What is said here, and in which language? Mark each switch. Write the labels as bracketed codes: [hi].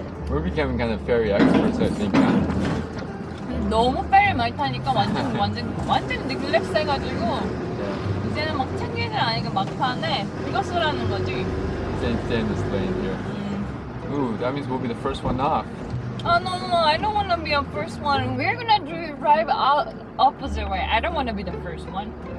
[en] We're becoming kind of ferry experts, I think. [ko] 너무 페리 많이 타니까 완전 릴렉스해가지고 이제는 막 챙길 일 아니까 막 타네. 이거 쓰라는 거지. [en] Stay in this lane here. Ooh, that means we'll be the first one off. Oh no, I don't want to be a first one. We're gonna drive out opposite way. I don't want to be the first one.